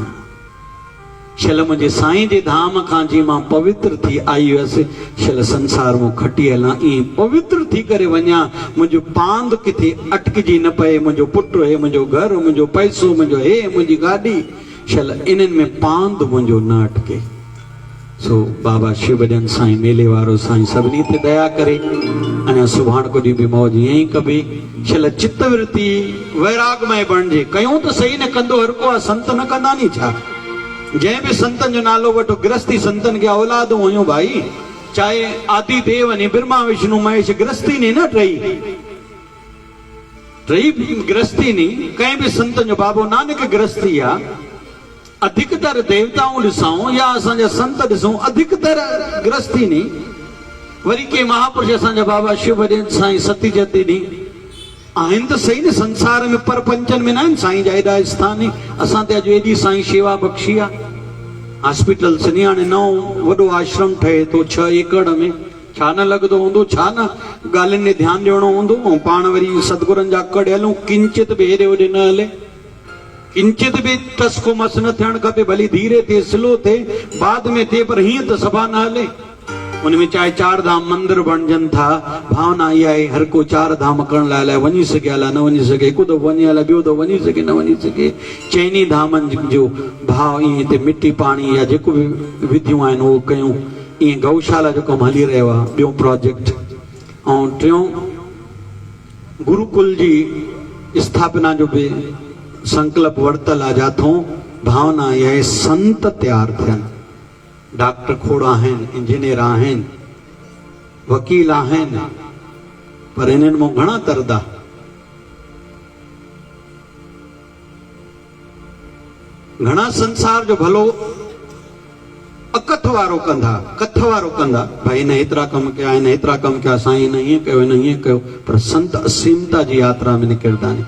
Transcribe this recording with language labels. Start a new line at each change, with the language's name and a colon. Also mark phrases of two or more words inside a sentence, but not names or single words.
Sindhi: छल मुंहिंजे साईं जे धाम खां जीअं मां पवित्र थी आई हुयसि, छल संसार मां खटी हलां, ईअं पवित्र थी करे वञा, मुंहिंजो पांद किथे अटकिजी न पए। मुंहिंजो पुटु हे, मुंहिंजो घर, मुंहिंजो पैसो, मुंहिंजो हे, मुंहिंजी गाॾी, छल इन्हनि में पांद मुंहिंजो न अटके। सो बाबा शिव भजन साईं मेले वारो साईं सभिनी ते दया करे, अञा सुभाणे को ॾींहुं बि मौज ईअं ई कबे। छल चित्तवृत्ति वैरागमय बणिजे, कयूं त सही न कंदो हर को आहे, संत न कंदा नी छा? जंहिं बि संतनि जो नालो वठो, गृहस्थी संतनि खे औलादूं हुयूं भाई, चाहे आदि देव ने, ब्रह्मा विष्णु महेश, गृहस्थी ने न टई गृहस्थी नी। कंहिं बि संतनि जो, बाबो नानक गृहस्थी आहे, अधिकतर देवताऊं ॾिसूं या असांजा संत ॾिसूं, अधिकतर गृहस्थी नी वरी के महापुरुष असांजा बाबा शिव भॼन साईं सती जती नी आहिनि त सही न, संसार में पर पंचन में न आहिनि साईं जा एॾा स्थान। असां ते अॼु एॾी साईं शेवा बख़्शी आहे। हॉस्पिटल सिनियाणे नओं वॾो आश्रम ठहे थो 6 एकड़ में, छा न लॻंदो हूंदो, छा न ॻाल्हियुनि में ध्यानु ॾियणो हूंदो। ऐं पाण वरी सतगुरनि जा कड़ हलूं, किंचित बि हेॾे होॾे न हले, किंचित भी टस को मस न थियण खपे, भली धीरे थिए स्लो थिए बाद में थिए, पर हीअं त सभा न हले। उनमें चाहे 4 धाम मंदिर बणजनि था, भावना इहा आहे हर को 4 धाम करण लाइ वञी सघे अलाए न वञी सघे, हिकु दफ़ो वञे अलाए ॿियो दफ़ो वञी सघे न वञी सघे। चइनी धामनि जो भाव ईअं हिते मिटी पाणी या जेको बि विधियूं आहिनि उहो कयूं। ईअं गौशाला जो कमु हली रहियो आहे, ॿियो प्रोजेक्ट। ऐं टियों गुरुकुल जी स्थापना जो बि संकल्प वरतल आहे, जाथों भावना इहा आहे संत तैयार थियनि। डॉक्टर खोड़ आहिनि, इंजीनियर आहिनि, वकील आहिनि, पर इन्हनि मां घणा तरदा। घणा संसार जो भलो अकथ वारो कंदा, कथ वारो कंदा, भाई हिन हेतिरा कम कया, हिन हेतिरा कम कया, साईं हिन हीअं कयो, हिन हीअं कयो, पर संत असीमता जी यात्रा में निकिरंदा आहिनि।